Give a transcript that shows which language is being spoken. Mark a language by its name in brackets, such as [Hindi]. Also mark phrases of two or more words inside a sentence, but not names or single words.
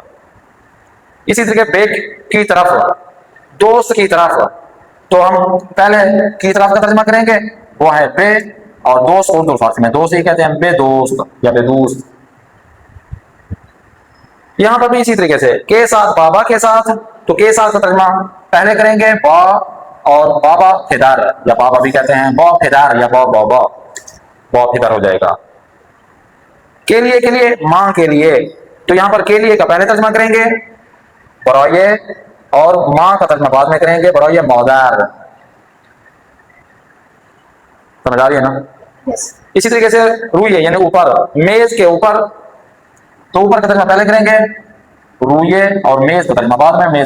[Urdu] اسی طریقے بے کی طرف، دوست کی طرف، تو ہم پہلے کی طرف کا ترجمہ کریں گے، وہ ہے بے، اور دوست اردو فارسی میں دوست ہی کہتے ہیں، [Persian] بے دوست [Urdu] یا [Persian] بے دوست. [Urdu] یہاں پر بھی اسی طریقے سے کے ساتھ، بابا کے ساتھ، تو کے ساتھ کا ترجمہ پہلے کریں گے با، اور بابا پھدر، یا بابا بھی کہتے ہیں [Persian] با پھدر، [Urdu] یا [Persian] با بابا، با پھدر [Urdu] ہو جائے گا. کے لیے ماں کے لیے، تو یہاں پر کے لیے کا پہلے ترجمہ کریں گے برائے، اور ماں کا ترجمہ بعد میں کریں گے [Persian] برائے مادر. [Urdu] سمجھ آ رہی ہے نا؟ اسی طریقے سے روئے یعنی اوپر، میز کے اوپر، تو اوپر کا ترجمہ پہلے کریں گے روئے، اور میز کا ترجمہ بعد میں.